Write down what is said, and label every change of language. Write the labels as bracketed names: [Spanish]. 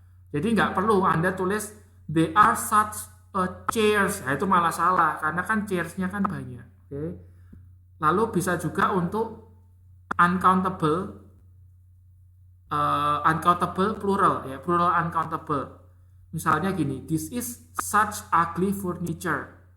[Indonesian] Jadi nggak perlu Anda tulis [English] there are such chairs. [Indonesian] Nah, itu malah salah karena kan chairs-nya kan banyak. Oke. Lalu bisa juga untuk uncountable. Uncountable plural ya, plural uncountable. Misalnya gini, [English] this is such ugly furniture.